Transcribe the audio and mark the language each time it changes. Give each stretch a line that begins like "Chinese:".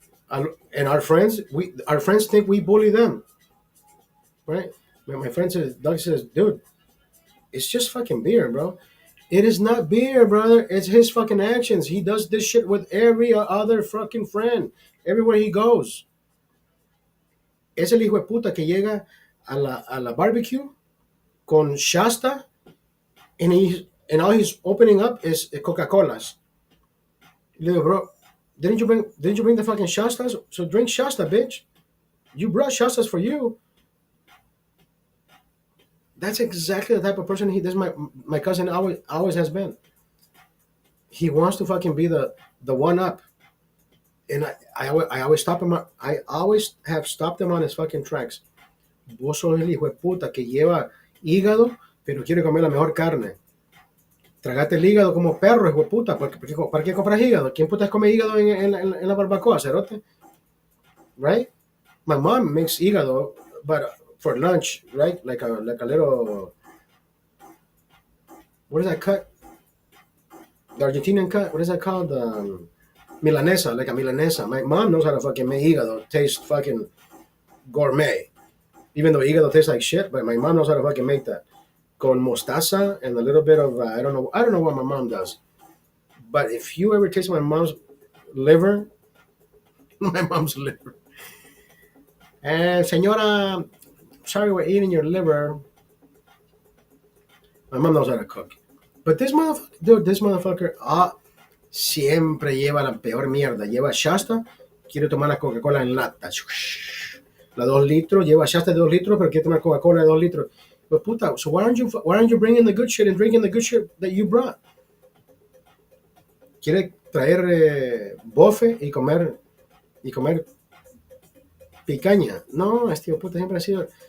English: And our friends think we bully them, right? My friend says, Doug says, dude, it's just fucking beer, bro. It is not beer, brother. It's his fucking actions. He does this shit with every other fucking friend everywhere he goes.
Spanish: Es el hijo de puta que llega a la barbecue con Shasta
English: and all he's opening up is Coca-Colas. Little bro, didn't you bring the fucking Shastas? So drink Shasta, bitch. You brought Shastas for you. That's exactly the type of person he. This my cousin always has been. He wants to fucking be the one up, and I always stop him. I always have stopped him on his fucking tracks.
Spanish: Vos sos el hijo de puta que lleva hígado, pero quiere comer la mejor carne. Tragate el hígado como perro, hijo de puta. ¿Para qué compras hígado? ¿Quién putas come hígado en la barbacoa, cerote?
English: Right? My mom makes hígado, but for lunch, right? Like a little. What is that cut? The Argentinian cut. What is that called? Milanesa, like a milanesa. My mom knows how to fucking make hígado taste fucking gourmet. Even though hígado tastes like shit, but my mom knows how to fucking make that.
Spanish: Con mostaza
English: and a little bit of I don't know what my mom does. But if you ever taste my mom's liver, my mom's liver. And señora, sorry we're eating your liver.
Spanish: My mom knows how to cook.
English: But this motherfucker,
Spanish: siempre lleva la peor mierda. Lleva Shasta, quiere tomar la Coca-Cola en lata. La 2 litros, lleva Shasta de 2 litros, pero quiere tomar Coca-Cola de 2 litros.
English: But puta, so why aren't you bringing the good shit and drinking the good shit that you brought?
Spanish: Quiere traer bofe y comer picaña. No, este puta siempre ha sido.